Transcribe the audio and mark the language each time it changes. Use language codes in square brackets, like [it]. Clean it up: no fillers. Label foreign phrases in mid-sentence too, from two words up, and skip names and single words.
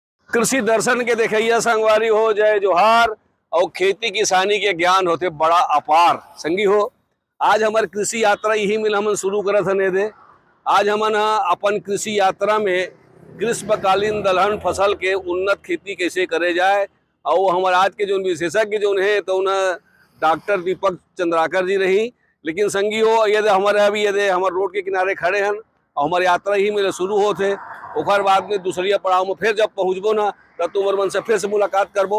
[hne] कृषि दर्शन के देखैया संगवारी हो जय जोहार और खेती किसानी के ज्ञान होते बड़ा अपार संगी हो। आज हमार कृषि यात्रा यही मिल हमन शुरू करत हने दे। आज हमन अपन कृषि यात्रा में ग्रीष्मकालीन दलहन फसल के उन्नत खेती कैसे करे जाए और हमारे आज के जो विशेषज्ञ जो है तो उन्हें डॉक्टर दीपक चंद्राकर जी रही। लेकिन संगी हो यदि हमारे अभी यदि हमारे रोड के किनारे खड़े हैं और हमारी यात्रा ही मेरे शुरू होते ओकर बाद में दूसरी पड़ाव में फिर जब पहुँचबो ना तब तुम मन से फिर से मुलाकात करबो।